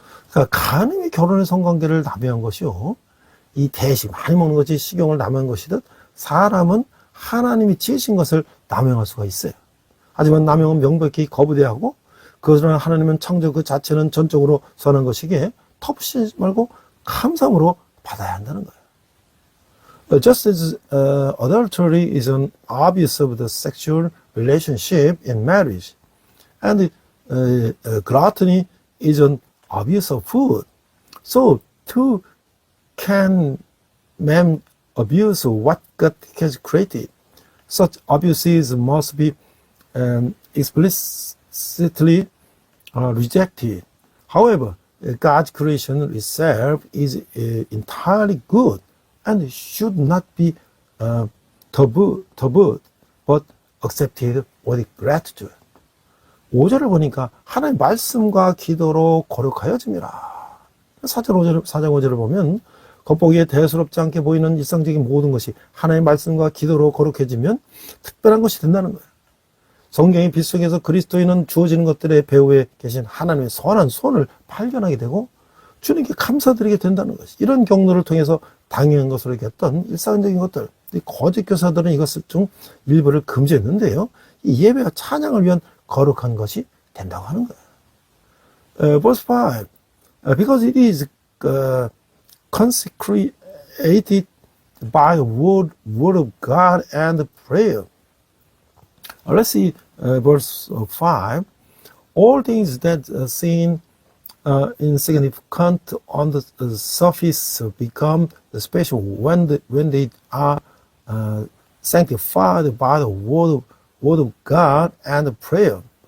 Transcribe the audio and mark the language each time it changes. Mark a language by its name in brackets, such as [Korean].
[Korean] 그러니까 가늠이 결혼의 성관계를 남용한 것이요. 이 대식, 많이 먹는 것이 식용을 남용한 것이듯 사람은 하나님이 지으신 것을 남용할 수가 있어요. 하지만 남용은 명백히 거부돼야 하고 그러나 하나님은 창조 그 자체는 전적으로 선한 것이기에 터부시지 말고 감사함으로 받아야 한다는 거예요. [English] Just as adultery is an obvious of the sexual relationship in marriage, and gluttony is an obvious of food, so too can man abuse what God has created. Such abuses must be explicitly rejected. However, God's creation itself is entirely good and should not be tabooed. but accepted with gratitude. [Korean] 5절을 보니까 하나님의 말씀과 기도로 거룩하여짐이라. 4장 5절을 보면 겉보기에 대수롭지 않게 보이는 일상적인 모든 것이 하나님의 말씀과 기도로 거룩해지면 특별한 것이 된다는 거예요. 성경의 빛 속에서 그리스도인은 주어지는 것들의 배후에 계신 하나님의 선한 손을 발견하게 되고 주님께 감사드리게 된다는 것이, 이런 경로를 통해서 당연한 것으로 여겼던 일상적인 것들, 거짓 교사들은 이것을 중 일부를 금지했는데요. 이 예배와 찬양을 위한 거룩한 것이 된다고 하는 거예요. [English] Verse 5, because it is consecrated by the word of God and prayer. Let's see verse 5. All things that seem insignificant on the surface become special when they are sanctified by the word of God and prayer.